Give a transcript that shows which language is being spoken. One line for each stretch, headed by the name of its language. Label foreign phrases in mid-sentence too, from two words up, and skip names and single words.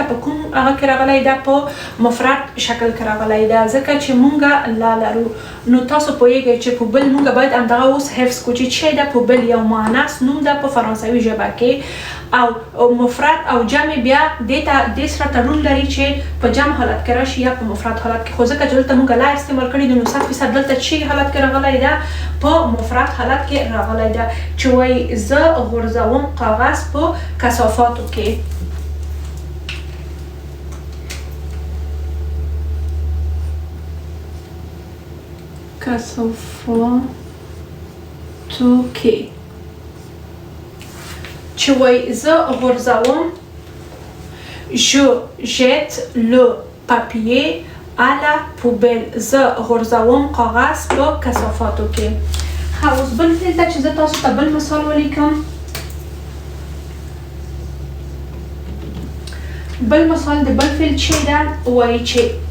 Pashto: په کوم هغه کې راغلی ده په مفرد شکل کې راغلی ده ځکه چې مونږ لا لرو نو تاسو پوهیږئ چې په بل مونږ باید همدغه اوس حفظ کړو چې چی ده په بل یو مؤنث نوم ده په فرانسوي ژبه کې او مفرد او جمع بیا دې سره تړون لري چې په جمع حالت کې راشي یا په مفرد حالت کې خو ځکه چې دلته مونږ لا استعمال کړي نو 100% دلته چی حالت کې راغلی ده په مفرد حالت کې راغلی ده چې وایي زه غورځوم کاغذ په کثافاتو کې چې وایي زه غورځوم
French: je jette le papier à la poubelle
Pashto: زه غورځوم کاغذ په کثافاتو کې ښه اوس بل فعل ته چې زه تاسو ته بل مثال ولیکم بل مثال د بل فعل چې ده وایي چې